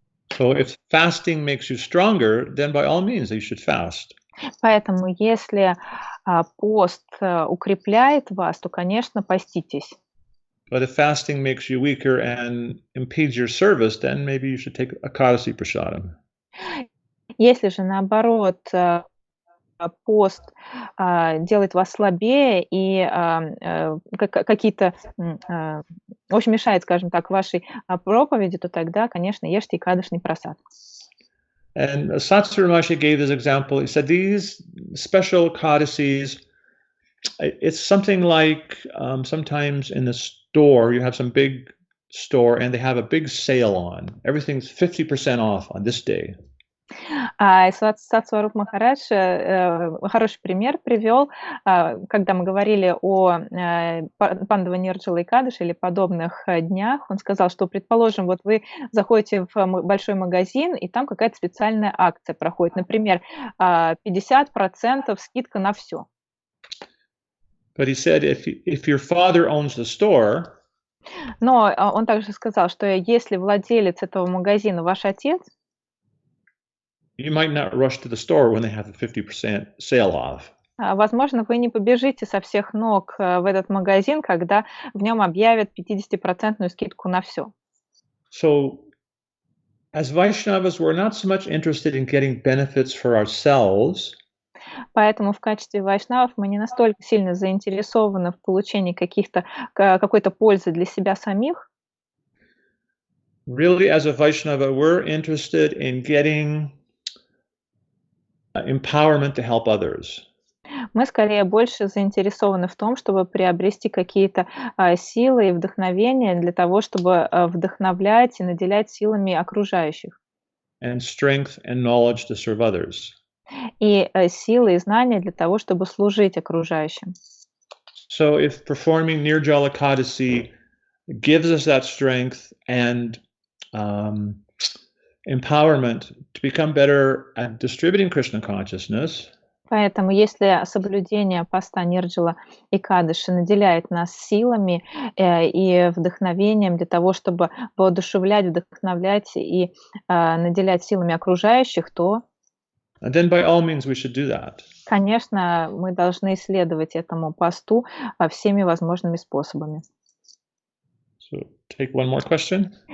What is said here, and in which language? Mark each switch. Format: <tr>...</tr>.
<en>So if fasting makes you stronger, then by all means you should fast.</en> <ru>Поэтому, если пост укрепляет вас, то, конечно, поститесь.</ru> <en>But if fasting makes you weaker and impedes your service, then maybe you should take Ekadasi Prasadam.</en> <ru>Если же, наоборот, пост делает вас слабее и какие-то, в общем, мешает, скажем так, вашей проповеди, то тогда, конечно, ешьте экадышный прасад.</ru> <en>And Satsura Maharaj gave this example. He said these special Ekadasis, it's something like sometimes in the store, you have some big store and they have a big sale on. Everything's 50% off on this day.</en> <ru>Сатсваруп Махарадж хороший пример привел, когда мы говорили о Пандава Нирджала Экадаши или подобных днях. Он сказал, что, предположим, вот вы заходите в большой магазин, и там какая-то специальная акция проходит. Например, 50% скидка на все.</ru> <en>But he said, if your father owns the store,</en> <ru>но он также сказал, что если владелец этого магазина ваш отец,</ru> <en>you might not rush to the store when they have a 50% sale off.</en> <ru>Возможно, вы не побежите со всех ног в этот магазин, когда в нем объявят 50% скидку на все.</ru> <en>So, as Vaishnavas, we're not so much interested in getting benefits for ourselves.</en> <ru>Поэтому в качестве вайшнавов мы не настолько сильно заинтересованы в получении какой-то пользы для себя самих.</ru> <en>Really, as a Vaishnava, we're interested in getting empowerment to help others.</en> <ru>Мы скорее больше заинтересованы в том, чтобы приобрести какие-то силы и вдохновения для того, чтобы вдохновлять и наделять силами окружающих.</ru> <en>And strength and knowledge to serve others.</en> <ru>И силы и знания для того, чтобы служить окружающим.</ru> <en>So if performing Nirjala Ekadasi gives us that strength and empowerment to become better at distributing Krishna consciousness,</en> <ru>Поэтому если соблюдение поста Нирджала Экадаши наделяет нас силами, и вдохновением для того, чтобы воодушевлять, вдохновлять и, наделять силами окружающих, то,</ru> <en>then by all means we should do that.</en> <ru>конечно, мы должны следовать этому посту, всеми возможными способами.</ru> <en>So take one more question.</en>